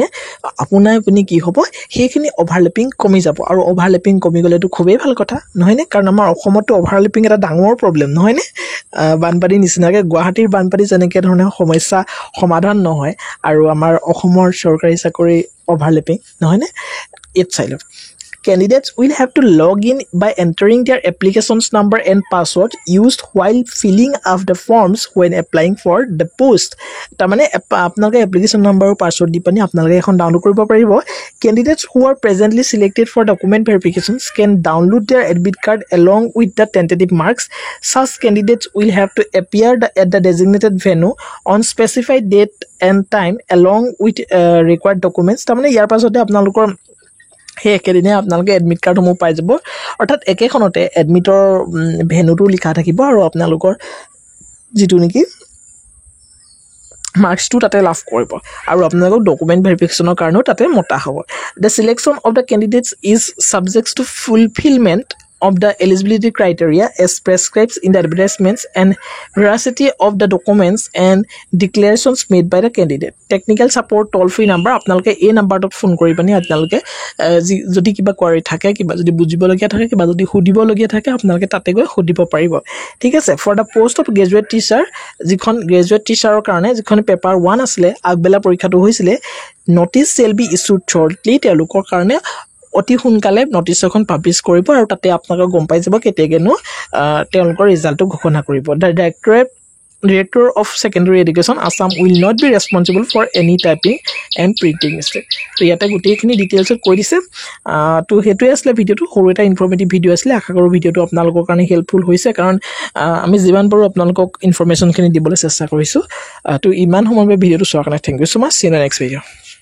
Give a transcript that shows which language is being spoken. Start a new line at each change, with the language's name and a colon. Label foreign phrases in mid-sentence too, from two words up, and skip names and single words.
Assamese: আপুনি কি হ'ব, সেইখিনি অভাৰলেপিং কমি যাব, আৰু অভাৰলেপিং কমি গ'লেতো খুবেই ভাল কথা, নহয়নে? কাৰণ আমাৰ অসমতো অভাৰলেপিং এটা ডাঙৰ প্ৰব্লেম, নহয়নে? বানপানীৰ নিচিনাকৈ গুৱাহাটীৰ বানপানী যেনেকৈ ধৰণে সমস্যা সমাধান নহয়, আৰু আমাৰ অসমৰ চৰকাৰী চাকৰি অভাৰলেপিং, নহয়নে? ইয়াত চাই লওক।
English: Candidates will have to log in by entering their applications number and password used while filling up the forms when applying for the post।
Assamese: তাৰমানে আপোনালোকে
English: application number
Assamese: আৰু পাছৱৰ্ড দি পানি আপোনালোকে এখন ডাউনলোড কৰিব পাৰিব।
English: Candidates who are presently selected for document verifications can download their admit card along with the tentative marks. Such candidates will have to appear at the designated venue on specified date and time along with required documents।
Assamese: তাৰমানে ইয়াৰ পাছতে আপোনালোকৰ সেই একেদিনে আপোনালোকে
English: admit cardসমূহ
Assamese: পাই যাব, অৰ্থাৎ একেখনতে এডমিটৰ ভেনুটো লিখা থাকিব আৰু আপোনালোকৰ যিটো নেকি মাৰ্কছটো তাতে লাভ কৰিব, আৰু আপোনালোকক
English: document verificationৰ
Assamese: কাৰণেও তাতে মতা হ'ব।
English: the selection of the candidates is subject to fulfilment of the eligibility criteria as prescribed in the advertisements and veracity of the documents and declarations made by the candidate. Technical support toll free number,
Assamese: আপোনালোকে এই নাম্বাৰটোত ফোন কৰি পানি আপোনালোকে যদি কিবা কোৱাৰি থাকে, কিবা যদি বুজিবলগীয়া থাকে, কিবা যদি সুধিবলগীয়া থাকে, আপোনালোকে তাতে গৈ সুধিব পাৰিব। ঠিক আছে,
English: for the post of graduate teacher,
Assamese: যিখন
English: graduate teacherৰ
Assamese: কাৰণে যিখন পেপাৰ 1 আছিলে, আগবেলা পৰীক্ষাটো হৈছিলে,
English: notice shall be issued shortly,
Assamese: তেওঁলোকৰ কাৰণে অতি সোনকালে নটিচ এখন পাব্লিছ কৰিব, আৰু তাতে আপোনালোকে গম পাই যাব কেতিয়াকৈনো তেওঁলোকৰ ৰিজাল্টটো ঘোষণা কৰিব।
English: the directorate Director of Secondary Education, Assam will not be responsible for any typing and printing mistake.
Assamese: So ইয়াতে গোটেইখিনি ডিটেইলছত কৈ দিছে তো হেতুৱে আসলে ভিডিওটো সৰু এটা
English: informative video
Assamese: আসলে আশা কৰো ভিডিওটো আপোনালোকৰ কাৰণে হেল্পফুল হৈছে কাৰণ আমি যিমান পাৰো আপোনালোকক ইনফৰমেশনখিনি দিবলৈ চেষ্টা কৰিছো তো ইমান সময়ৰ ভিডিওটো চোৱাৰ কাৰণে
English: thank you so much. See you in the next video.